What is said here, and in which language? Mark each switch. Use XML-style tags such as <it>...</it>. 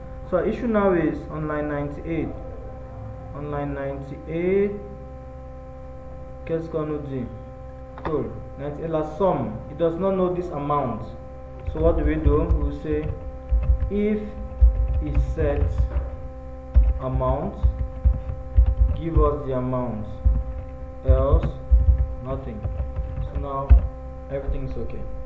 <en>So our issue now is on line 98. On line 98,</en> <fr>qu'est-ce qu'on nous dit? Cool. 98, la somme.</fr> <en>It does not know this amount. So what do? We will say if it sets amount, give us the amount, else nothing. So now everything is okay.</en>